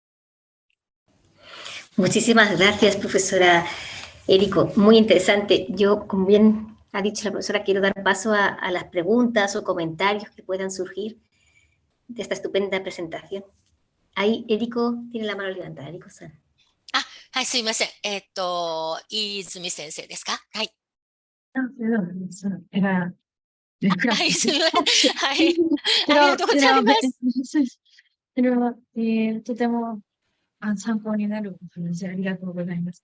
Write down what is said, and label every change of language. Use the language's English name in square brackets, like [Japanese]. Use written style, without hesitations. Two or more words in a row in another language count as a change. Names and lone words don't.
[Spanish] Muchísimas gracias, profesora Eriko. Muy interesante. Yo, como bien ha dicho la profesora, quiero dar paso a las preguntas o comentarios que puedan surgir de esta estupenda presentación. Ahí, Eriko tiene la mano levantada. Eriko-san. [Japanese] はい、すいません。泉先生ですか？はい。はい、すいません。はい。ありがとうございます。それは、とても参考になるお話ありがとうございます。